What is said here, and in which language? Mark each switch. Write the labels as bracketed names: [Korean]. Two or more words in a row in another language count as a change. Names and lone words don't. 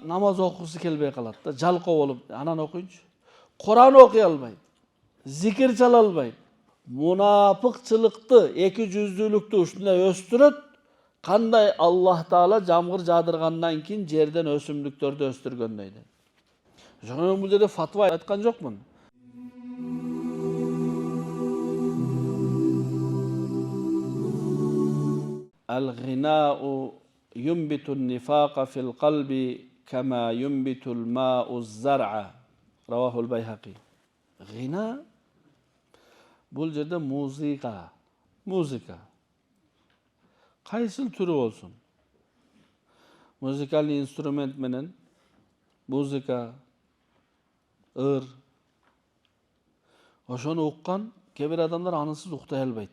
[Kyrgyz] намаз окугусу келбей калат да, жалкоо болуп, анан окуйнчу. Куран окуй албайт, зикир чала албайт. Мунапыкчылыкты, эки жүздүүлүктү ушундай өстүрөт. Кандай Аллах Таала жамгыр жаадыргандан кийин жерден өсүмдүктөрдү өстүргөндөй дейт. Ошондо бул жерде фатва айткан жокмун. [Arabic] الغناء ينبت النفاق في القلب كما ينبت الماء الزرع. رواه البيهقي. [Kyrgyz] Гина бул жерде muzika. Кайсыл түрү болсун. Музыкалдык инструмент менен музыка, ыр. Ошону уккан кээ бир адамдар анысыз уктай албайт.